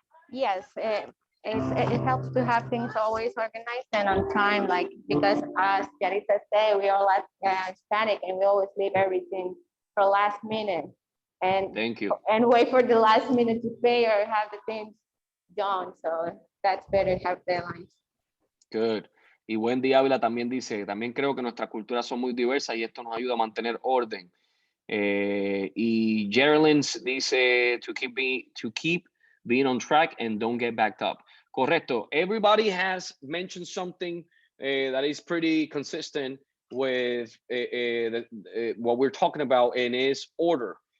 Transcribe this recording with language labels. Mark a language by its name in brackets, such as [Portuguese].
[English] Yes, it helps to have things always organized and on time, like, because as Yarita said, we are like Hispanic and we always leave everything for last minute. And thank you. And wait for the last minute to pay or have the things done. So that's better to have deadlines. Good. [Spanish] Y Wendy Ávila también dice, también creo que nuestras culturas son muy diversas y esto nos ayuda a mantener orden. Y Geraldine dice [English] to keep being on track and don't get backed up. [Spanish] Correcto. [English] Everybody has mentioned something that is pretty consistent with what we're talking about, and is order.